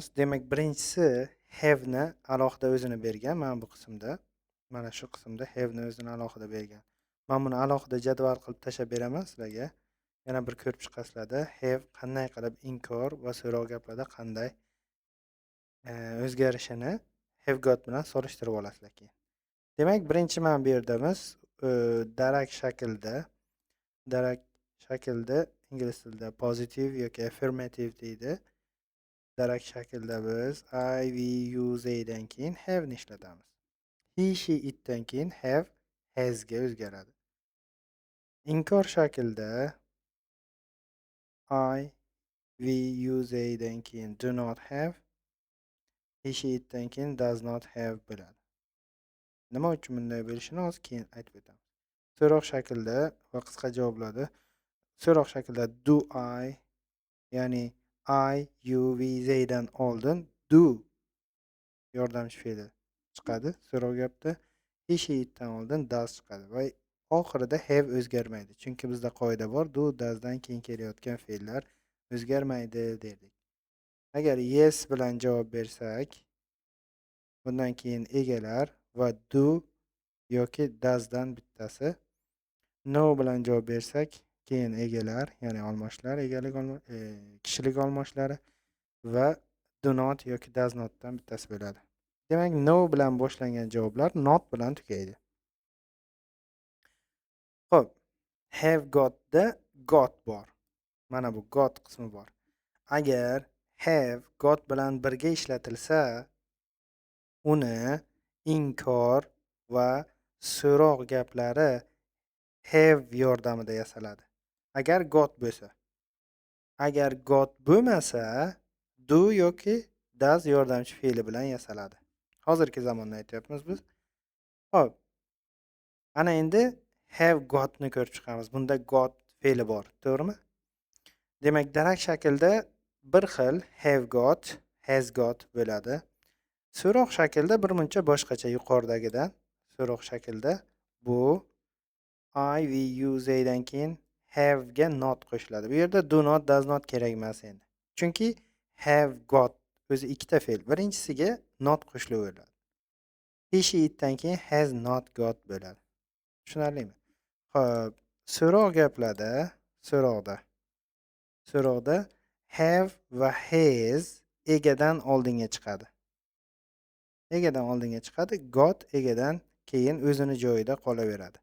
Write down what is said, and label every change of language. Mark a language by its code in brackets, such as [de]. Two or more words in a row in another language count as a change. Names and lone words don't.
[uz] Demak, birinchisi have ni alohida o'zini bergan. Mana bu qismda, mana shu qismda have ni o'zini alohida bergan. Men buni alohida jadval qilib tashab beraman sizlarga. Yana bir ko'rib chiqasizlarda have qanday qilib inkor va so'roq gaplarda qanday o'zgarishini [en] have got [uz] bilan solishtirib olasizlar keyin. Demak, birinchi mana bu yerdamiz darak shaklda ingliz tilida positive yoki affirmative deydi. Darak shaklda biz [en] I, we, you, they [uz] dan keyin have ni ishlatamiz. [en] He, she, it [uz] dan keyin [en] have has [uz] ga o'zgaradi. Inkor shaklda [en] I, we, you, they [uz] dan keyin [en] do not have, he, she, it [uz] dan keyin [en] does not have [uz] bo'ladi. Nima uchun bunday bo'lishini hozir keyin aytib o'tamiz. So'roq shaklda va qisqa javoblarda so'roq shaklda [en] do I, [uz] ya'ni [en] I, you, we, they [uz] dan oldin do yordamchi fe'li chiqadi. So'roq gapda [en] he, she, it [uz] dan oldin does chiqadi va oxirida have o'zgarmaydi. Chunki bizda qoida bor, [en] do, does [uz] dan keyin kelayotgan fe'llar o'zgarmaydi derdik. Agar yes bilan javob bersak, bundan keyin egalar va do yoki does dan bittasi. No bilan javob bersak, keyin egalar, ya'ni olmoshlar, kishilik olmoshlari va [en] do not [uz] yoki [en] does not [uz] dan bittasi bo'ladi. Demak, no bilan boshlangan javoblar not bilan tugaydi. Xo'p, [en] have got [uz] da got bor. Mana bu got qismi bor. Agar [en] have got [uz] bilan birga ishlatilsa, uni inkor va so'roq gaplari have yordamida yasaladi. Agar got bo'lsa. Agar got bo'lmasa, do yoki does yordamchi fe'li bilan yasaladi. Hozirgi zamonda aytyapmiz biz. Xo'p. Ana endi [en] have got [uz] ni ko'rib chiqamiz. Bunda got fe'li bor, to'g'rimi? Demak, darak shaklda bir xil [en] have got, has got [uz] bo'ladi. So'roq shaklda birmuncha boshqacha yuqoridagidan. So'roq shaklda bu [en] I, we, you, they [uz] dan keyin have ga not qo'shiladi. Bu yerda [en] do not, does not [uz] kerak emas endi. Chunki [en] have got [uz] o'zi ikkita fe'l. Birinchisiga not qo'shilaveradi. [en] He, she, it [uz] dan keyin [en] has not got [uz] bo'ladi. Tushunarlimi? Xo'p, so'roq gaplarda, so'roqda have va has egadan oldinga chiqadi. Egadan oldinga chiqadi, got egadan keyin o'zini joyida qolaveradi.